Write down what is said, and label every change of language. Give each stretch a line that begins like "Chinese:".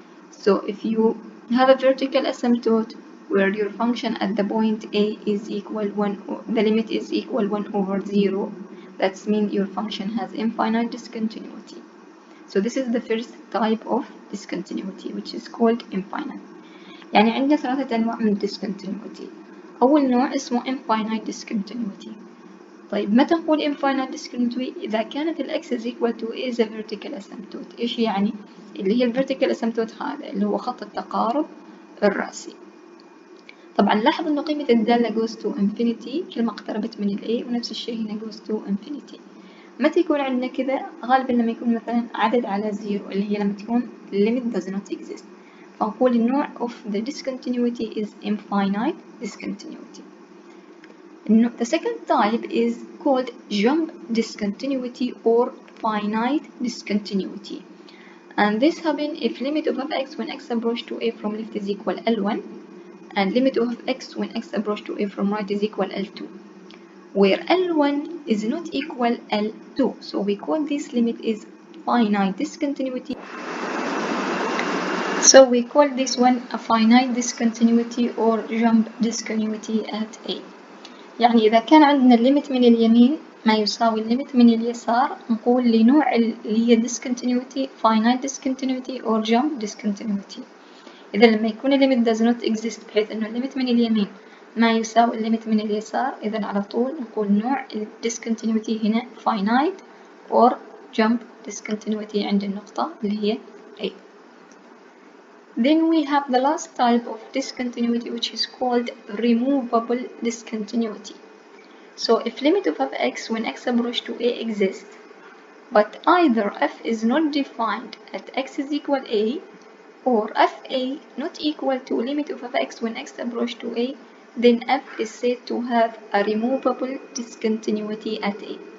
English: So if you have a vertical asymptote where your function at the point a is equal 1, the limit is equal 1 over 0, that means your function has infinite discontinuity. So this is the first type of discontinuity which is called infinite.
Arabic: يعني عندنا 3 أنواع من discontinuity. أول نوع اسمه infinite discontinuity. طيب متى نقول infinite discontinuity؟ إذا كانت ال x is equal to a is a vertical asymptote. إيش يعني؟ اللي هي ال vertical asymptote هذا اللي هو خط التقارب الرأسي. طبعا لاحظ إنه قيمة الدالة goes to infinity كل ما اقتربت من ال a، ونفس الشيء هنا goes to infinity. متى يكون عندنا كذا؟ غالبا لما يكون مثلا عدد على 0 اللي هي لما تكون limit does not exist. فنقول النوع of the discontinuity is infinite discontinuity.
English: The second type is called jump discontinuity or finite discontinuity. And this happens if limit of f(x) when x approach to a from left is equal L1 and limit of x when x approach to a from right is equal L2, where L1 is not equal L2. So we call this limit is finite discontinuity. So we call this one a finite discontinuity or jump discontinuity at a.
Arabic: يعني إذا كان عندنا الليمت من اليمين ما يساوي الليمت من اليسار نقول لنوع اللي هي discontinuity finite discontinuity or jump discontinuity. إذا لما يكون الليمت does not exist بحيث إنه الليمت من اليمين ما يساوي الليمت من اليسار، إذا على طول نقول نوع discontinuity هنا finite or jump discontinuity عند النقطة اللي هي A.
English: Then we have the last type of discontinuity which is called removable discontinuity. So if limit of f(x) when x approach to a exists, but either f is not defined at x is equal a, or fa not equal to limit of f(x) when x approach to a, then f is said to have a removable discontinuity at a.